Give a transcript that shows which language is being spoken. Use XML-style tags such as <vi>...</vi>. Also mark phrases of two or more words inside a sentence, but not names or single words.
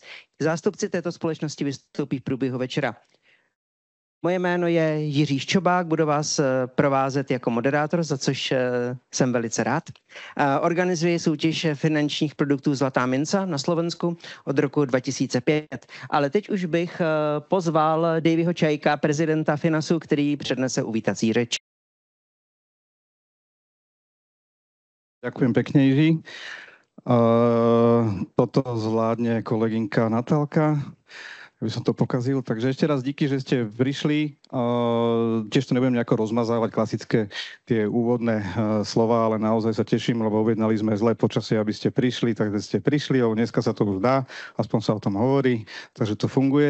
<cs>Zástupci této společnosti vystoupí v průběhu večera. Moje jméno je Jiří Ščobák, budu vás provázet jako moderátor, za což jsem velice rád. Organizuji soutěž finančních produktů Zlatá minca na Slovensku od roku 2005. Ale teď už bych pozval Davyho Čajka, prezidenta Finasu, který přednese uvítací řeč.</cs> <sk>Ďakujem pekne, Jiří. Toto zvládne kolegynka Natálka. Aby som to pokazil. Takže ešte raz díky, že ste prišli. Tiež to nebudem nejako rozmazávať klasické tie úvodné slova, ale naozaj sa teším, lebo uvednali sme zlé počasie, aby ste prišli, takže ste prišli, ale dneska sa to už dá, aspoň sa o tom hovorí, takže to funguje.</sk>